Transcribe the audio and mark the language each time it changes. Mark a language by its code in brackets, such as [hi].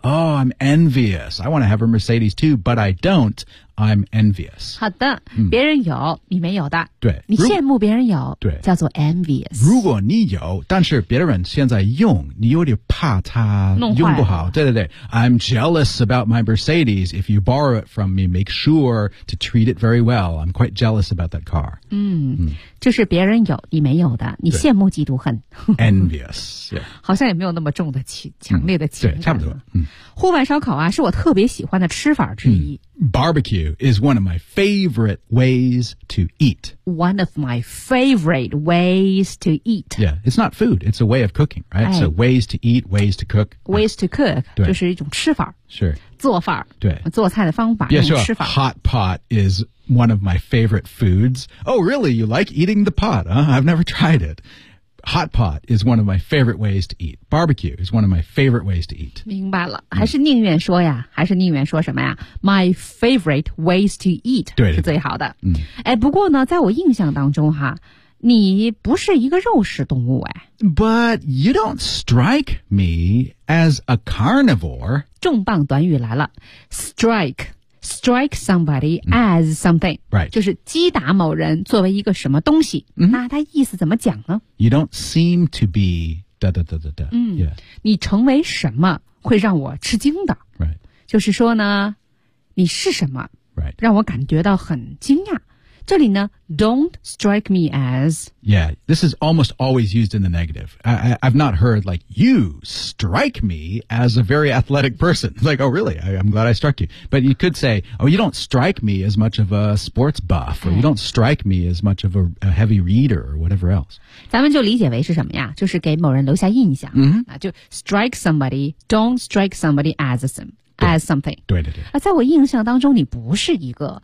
[en] Oh, I'm envious, I want to have a Mercedes too, but I don't, I'm envious。 [zh] 好的，别人有你没有的，对，你羡慕别人有，对，叫做 envious。如果你有但是别人现在用，你有点怕他用不好，对对对。 [en] I'm jealous about my Mercedes, if you borrow it from me make sure to treat it very well, I'm quite jealous about that car。 [zh] 就是别人有你没有的，你羡慕嫉妒恨。 [en] Envious、yeah. [zh] 好像也没有那么重的强烈的情感、对，差不多。户外烧烤啊是我特别喜欢的吃法之一。 [en] Barbecue is one of my favorite ways to eat. One of my favorite ways to eat. Yeah, it's not food. It's a way of cooking, right? So ways to eat, ways to cook. Ways to cook [zh] 就是一种吃法。 [en] Sure. [zh] 做法。对。做菜的方法。 [en] Yeah, sure. Hot pot is one of my favorite foods. Oh, really? You like eating the pot? Huh? I've never tried it. Hot pot is one of my favorite ways to eat. Barbecue is one of my favorite ways to eat. [zh] 明白了，还是宁愿说呀，还是宁愿说什么呀 ？ [en] My favorite ways to eat [zh] 对对对是最好的。嗯，哎，不过呢，在我印象当中哈，你不是一个肉食动物哎。 [en] But you don't strike me as a carnivore. [zh] 重磅短语来了 ， [en] strike somebody as something, right? [zh] 就是击打某人作为一个什么东西。 Mm-hmm. 那他意思怎么讲呢 [en] ？You don't seem to be da da da da da. [zh] 嗯，你成为什么会让我吃惊的 [en] ？Right. [zh] 就是说呢，你是什么 [en] ？Right. [zh] 让我感觉到很惊讶。这里呢 ， [en] don't strike me as. Yeah, this is almost always used in the negative. I've not heard like you strike me as a very athletic person. Like, oh, really? I'm glad I struck you. But you could say, oh, you don't strike me as much of a sports buff, or you don't strike me as much of a heavy reader, or whatever else. [zh] 咱们就理解为是什么呀？就是给某人留下印象。 Mm-hmm. [en] 就 strike somebody, don't strike somebody as something. [zh] 对对对。啊，在我印象当中，你不是一个。